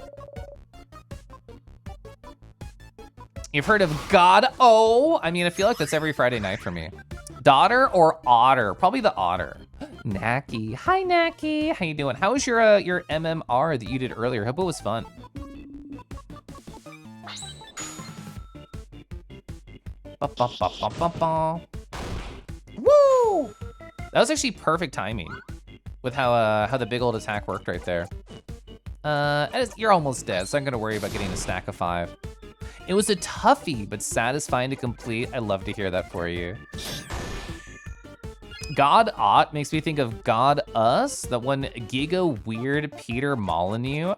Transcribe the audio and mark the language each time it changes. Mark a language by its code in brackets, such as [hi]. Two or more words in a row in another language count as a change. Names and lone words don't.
[en] You've heard of God-O? I mean, I feel like that's every Friday night for me. Daughter or otter? Probably the otter. Naki, hi Naki, how you doing? How was your MMR that you did earlier? Hope it was fun. Ba, ba, ba, ba, ba, ba. Woo! That was actually perfect timing with how the big old attack worked right there. You're almost dead, so I'm gonna worry about getting a stack of 5. It was a toughie, but satisfying to complete. I love to hear that for you. God-Ot makes me think of God-Us, that one Giga Weird Peter Molyneux.